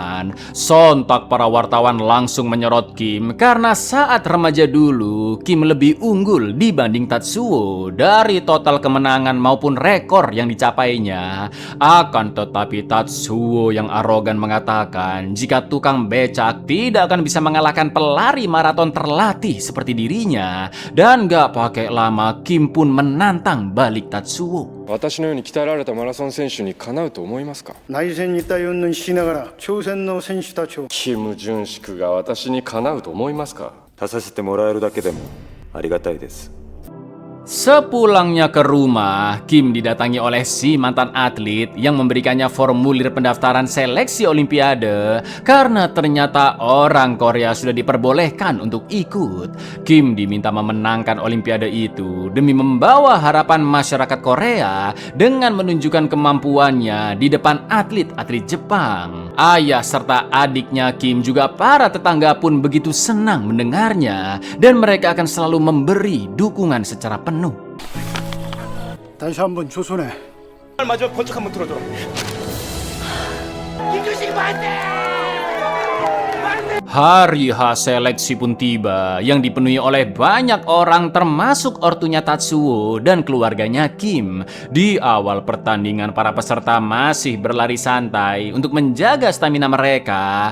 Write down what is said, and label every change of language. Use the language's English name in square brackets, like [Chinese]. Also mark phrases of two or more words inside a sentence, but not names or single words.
[Indonesian] Sontak para wartawan langsung menyorot Kim karena saat remaja dulu Kim lebih unggul dibanding Tatsuo dari total kemenangan maupun rekor yang dicapainya. Akan tetapi Tatsuo yang arogan mengatakan jika tukang becak tidak akan bisa mengalahkan pelari maraton terlatih seperti dirinya. Dan gak pakai lama Kim pun menantang balik Tatsuo. [Japanese] 私のように鍛えられたマラソン選手にかなうと思いますか。内戦に対応しながら朝鮮の選手たちをキム・ジュンシクが私にかなうと思いますか。出させてもらえるだけでもありがたいです。 [Indonesian] Sepulangnya ke rumah, Kim didatangi oleh si mantan atlet yang memberikannya formulir pendaftaran seleksi olimpiade karena ternyata orang Korea sudah diperbolehkan untuk ikut. Kim diminta memenangkan olimpiade itu demi membawa harapan masyarakat Korea dengan menunjukkan kemampuannya di depan atlet-atlet Jepang. Ayah serta adiknya Kim juga para tetangga pun begitu senang mendengarnya dan mereka akan selalu memberi dukungan secara penuh. [Korean] 다시 한번 조선에 마지막 번쩍 한번 들어줘. 김주식 반대! [Indonesian] Hari H seleksi pun tiba yang dipenuhi oleh banyak orang termasuk ortunya Tatsuo dan keluarganya Kim. Di awal pertandingan para peserta masih berlari santai untuk menjaga stamina mereka.